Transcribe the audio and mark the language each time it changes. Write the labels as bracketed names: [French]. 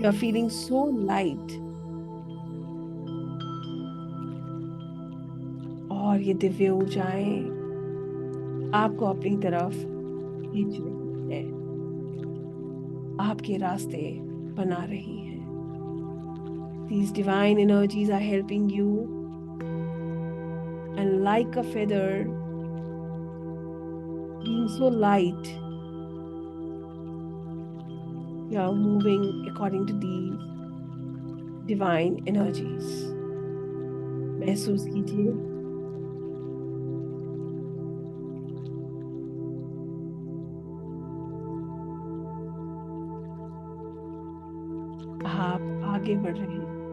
[English] you are feeling so light [Hindi] और ये दिव्य ऊर्जाएं आपको अपनी तरफ खींच रही है, आपके रास्ते बना रही है। [English] These divine energies are helping you, and like a feather, being so light, you are moving according to these divine energies. [Hindi] महसूस कीजिए आप आगे बढ़ रहे हैं.